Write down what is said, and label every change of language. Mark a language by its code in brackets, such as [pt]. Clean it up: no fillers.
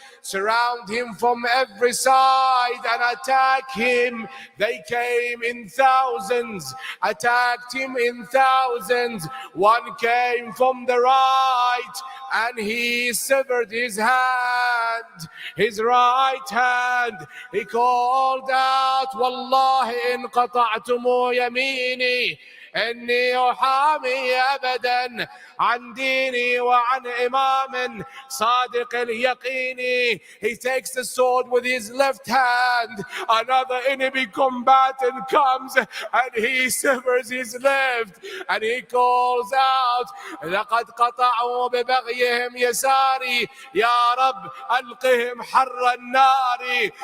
[en] Surround him from every side and attack him. They came in thousands, attacked him in thousands. One came from the right and he severed his hand, his right hand. He called out, [ar] Wallahi in qata'tumu yamini إني أحامي أبدا عن ديني وعن إمام صادق اليقين. [en] He takes the sword with his left hand. Another enemy combatant comes and he severs his left and he calls out [ar] لقد قطعوا ببغيهم يساري يا رب ألقهم حر النار.